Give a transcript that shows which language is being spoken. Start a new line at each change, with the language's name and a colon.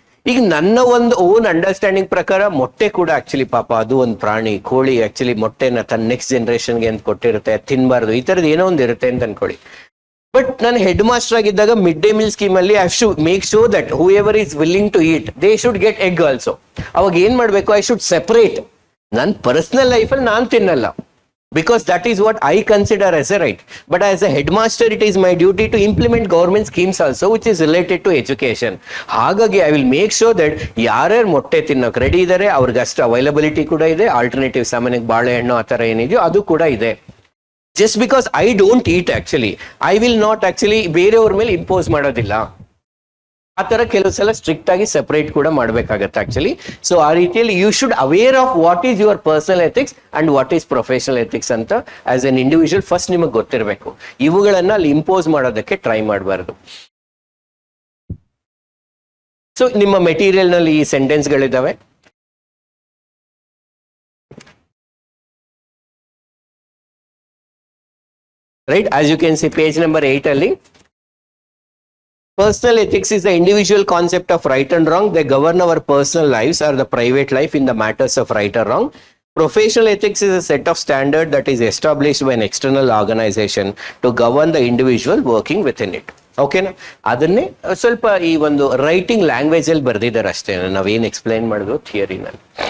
Kannada: ಈಗ ನನ್ನ ಒಂದು ಓನ್ ಅಂಡರ್ಸ್ಟ್ಯಾಂಡಿಂಗ್ ಪ್ರಕಾರ ಮೊಟ್ಟೆ ಕೂಡ ಆಕ್ಚುಲಿ ಪಾಪ ಅದು ಒಂದು ಪ್ರಾಣಿ, ಕೋಳಿ ಆಕ್ಚುಲಿ ಮೊಟ್ಟೆನ ತನ್ನ ನೆಕ್ಸ್ಟ್ ಜನರೇಷನ್ಗೆ ಅಂತ ಕೊಟ್ಟಿರುತ್ತೆ, ತಿನ್ಬಾರ್ದು, ಈ ತರದ್ ಏನೋ ಒಂದು ಇರುತ್ತೆ ಅಂತ ಅನ್ಕೊಳ್ಳಿ.
English: but
Kannada: ನಾನು ಹೆಡ್ ಮಾಸ್ಟರ್ ಆಗಿದ್ದಾಗ
English: Mid day meal scheme ಅಲ್ಲಿ I should make sure that whoever is willing to eat they should get egg also.
Kannada: ಅವಾಗ ಏನ್ ಮಾಡ್ಬೇಕು,
English: I should separate.
Kannada: ನನ್ನ ಪರ್ಸನಲ್ ಲೈಫಲ್ಲಿ ನಾನು ತಿನ್ನಲ್ಲ,
English: because that is what I consider as a right. But as a headmaster, it is my duty to implement government schemes also, which is related to education.
Kannada: ಹಾಗಾಗಿ
English: I will make sure that
Kannada: ಯಾರ್ಯಾರು ಮೊಟ್ಟೆ ತಿನ್ನೋಕೆ ready ಇದ್ದಾರೆ ಅವ್ರಿಗೆ ಅಷ್ಟು availability ಕೂಡ ಇದೆ, alternative ಸಾಮಾನ್ಯಕ್ಕೆ ಬಾಳೆಹಣ್ಣು ಆ ಥರ ಏನಿದೆಯೋ ಅದು ಕೂಡ ಇದೆ.
English: just because I don't eat actually, I will not actually
Kannada: ಬೇರೆಯವ್ರ ಮೇಲೆ ಇಂಪೋಸ್ ಮಾಡೋದಿಲ್ಲ. ಆ ತರ ಕೆಲವು ಸಲ ಸ್ಟ್ರಿಕ್ಟ್ ಆಗಿ ಸೆಪರೇಟ್ ಕೂಡ ಮಾಡ್ಬೇಕಾಗತ್ತೆ ಆಕ್ಚುಲಿ. ಸೊ ಆ ರೀತಿಯಲ್ಲಿ
English: you should aware of what is your personal ethics and what is professional ethics ಅಂತ as an individual first
Kannada: ನಿಮಗೆ ಗೊತ್ತಿರಬೇಕು. ಇವುಗಳನ್ನ ಅಲ್ಲಿ ಇಂಪೋಸ್ ಮಾಡೋದಕ್ಕೆ ಟ್ರೈ ಮಾಡಬಾರ್ದು. ಸೊ ನಿಮ್ಮ ಮೆಟೀರಿಯಲ್ ನಲ್ಲಿ ಈ ಸೆಂಟೆನ್ಸ್ ಗಳಿದಾವೆ.
English: Right, as you can see page number 8 ಅಲ್ಲಿ personal ethics is the individual concept of right and wrong. They govern our personal lives or the private life in the matters of right or wrong. Professional ethics is a set of standard that is established by an external organization to govern the individual working within it.
Kannada: ಓಕೆನಾ? ಅದನ್ನೇ ಸ್ವಲ್ಪ ಈ ಒಂದು writing language ಅಲ್ಲಿ ಬರ್ದಿದ್ದಾರೆ ಅಷ್ಟೇ, ನಾವೇನು explain ಮಾಡಿದ್ರು ಥಿಯರಿನಲ್ಲಿ.